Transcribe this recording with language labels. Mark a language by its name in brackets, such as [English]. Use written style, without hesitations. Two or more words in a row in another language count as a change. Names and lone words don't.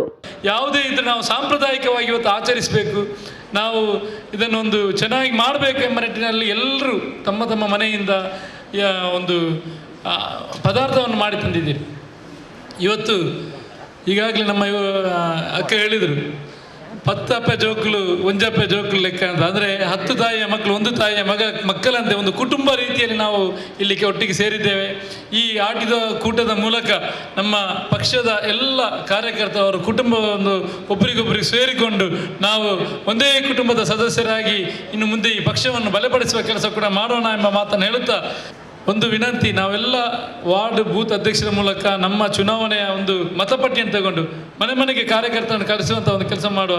[Kannada] ಯಾವುದೇ ಇದ್ರೆ ನಾವು ಸಾಂಪ್ರದಾಯಿಕವಾಗಿ ಇವತ್ತು ಆಚರಿಸಬೇಕು, ನಾವು ಇದನ್ನೊಂದು ಚೆನ್ನಾಗಿ ಮಾಡಬೇಕು ಎಂಬ ನಿಟ್ಟಿನಲ್ಲಿ ಎಲ್ಲರೂ ತಮ್ಮ ತಮ್ಮ ಮನೆಯಿಂದ ಒಂದು ಪದಾರ್ಥವನ್ನು ಮಾಡಿ ತಂದಿದ್ದೀರಿ. ಇವತ್ತು ಈಗಾಗಲೇ ನಮ್ಮ ಅಕ್ಕ ಹೇಳಿದರು, [Tulu] 10 ಅಪ್ಪೆ ಜೋಕುಲು ಒಂಜಪ್ಪೆ ಜೋಕುಲು ಲೆಕ್ಕ [Kannada] ಅಂತ. ಅಂದರೆ 10 ತಾಯಿಯ ಮಕ್ಕಳು ಒಂದು ತಾಯಿಯ ಮಕ್ಕಳಂತೆ ಒಂದು ಕುಟುಂಬ ರೀತಿಯಲ್ಲಿ ನಾವು ಇಲ್ಲಿಗೆ ಒಟ್ಟಿಗೆ ಸೇರಿದ್ದೇವೆ. ಈ ಆಟಿದ ಕೂಟದ ಮೂಲಕ ನಮ್ಮ ಪಕ್ಷದ ಎಲ್ಲ ಕಾರ್ಯಕರ್ತರು ಕುಟುಂಬವನ್ನು ಒಬ್ಬರಿಗೊಬ್ಬರಿಗೆ ಸೇರಿಕೊಂಡು ನಾವು ಒಂದೇ ಕುಟುಂಬದ ಸದಸ್ಯರಾಗಿ ಇನ್ನು ಮುಂದೆ ಈ ಪಕ್ಷವನ್ನು ಬಲಪಡಿಸುವ ಕೆಲಸ ಕೂಡ ಮಾಡೋಣ ಎಂಬ ಮಾತನ್ನು ಹೇಳುತ್ತಾ, ಒಂದು ವಿನಂತಿ, ನಾವೆಲ್ಲ [English] ward booth [Kannada] ಅಧ್ಯಕ್ಷರ ಮೂಲಕ ನಮ್ಮ ಚುನಾವಣೆಯ ಒಂದು ಮತಪಟ್ಟಿಯನ್ನು ತಗೊಂಡು ಮನೆ ಮನೆಗೆ ಕಾರ್ಯಕರ್ತರನ್ನು ಕಳಿಸುವಂಥ ಒಂದು ಕೆಲಸ ಮಾಡುವ.